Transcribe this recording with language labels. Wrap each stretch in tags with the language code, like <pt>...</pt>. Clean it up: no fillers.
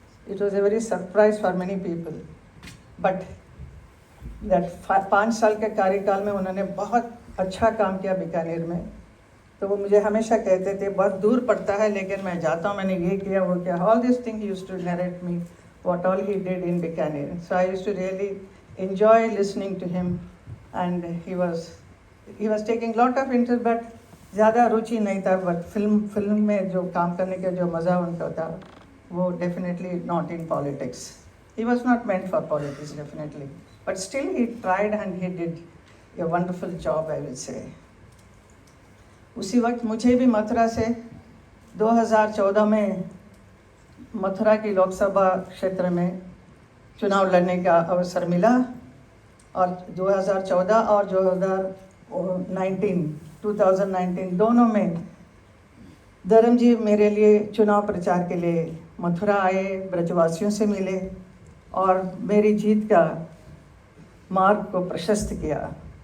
<en>It was a very surprise for many people. But that</en> <hi>5 साल के कार्यकाल में उन्होंने बहुत अच्छा काम किया बीकानेर में. तो वो मुझे हमेशा कहते थे बहुत दूर पड़ता है लेकिन मैं जाता हूँ, मैंने ये किया वो किया.</hi> <en>All this thing he used to narrate me what all he did in Bikaner. So I used to really enjoy listening to him and he was taking lot of interest but</en> <hi>ज़्यादा रुचि नहीं था. But film में जो काम करने का जो मज़ा उनका था वो</hi> <en>definitely not in politics. He was not meant for politics definitely. But still he tried and he did a wonderful job I will say.</en> <hi>उसी वक्त मुझे भी मथुरा से 2014 में मथुरा की लोकसभा क्षेत्र में चुनाव लड़ने का अवसर मिला और 2014 और 2019 दोनों में धर्म जी मेरे लिए चुनाव प्रचार के लिए मथुरा आए, ब्रजवासियों से मिले और मेरी जीत का मार्ग को प्रशस्त किया.</hi>